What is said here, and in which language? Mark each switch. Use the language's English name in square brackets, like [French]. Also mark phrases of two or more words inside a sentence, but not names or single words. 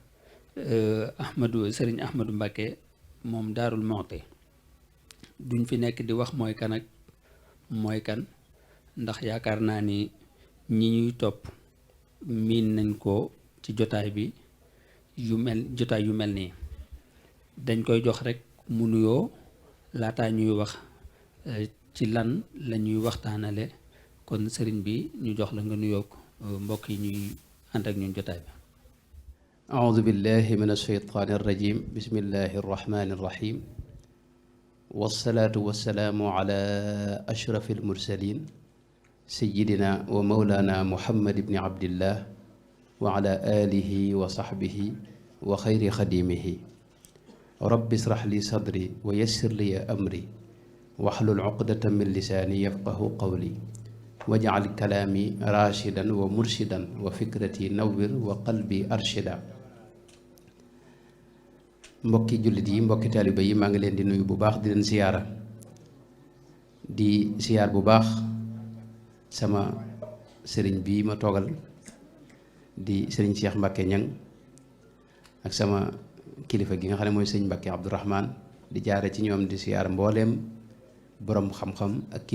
[Wolof] Sëriñ Ahmadou Mbacké moom Daarul Muxti duñ fi nekk di wax mooy kan ak mooy kan ndax yaakaar naa ni ñi ñuy topp miin nañ ko ci jotaay bi jotaay yu mel nii dañ koy jox rek mu nuyoo laataa ñuy wax ci lan la ñuy waxtaanale kon sëriñ bi ñu jox la nga nuyoo mbokk yi ñuy ànd ak ñun jotaay bi. [Arabic] أعوذ بالله من الشيطان الرجيم بسم الله الرحمن الرحيم والصلاة والسلام على أشرف المرسلين سيدنا ومولانا محمد بن عبد الله وعلى آله وصحبه وخير خديمه رب اشرح لي صدري ويسر لي أمري واحلل عقدة من لساني يفقه قولي واجعل كلامي راشدا ومرشدا وفكرتي نور وقلبي أرشدا. [Wolof] mbokki jullit yi mbokki taaliba yi maa ngi leen di nuyu bu baax di leen siyaara di siyaar bu baax sama sëriñ bii ma toogal di sëriñ Cheikh Mbacké Ñang ak sama kilifa gi nga xam ne mooy sëriñ Mbacké Abdourahman di jaare ci ñoom di siyaar mbooleem boroom xam-xam ak kilifa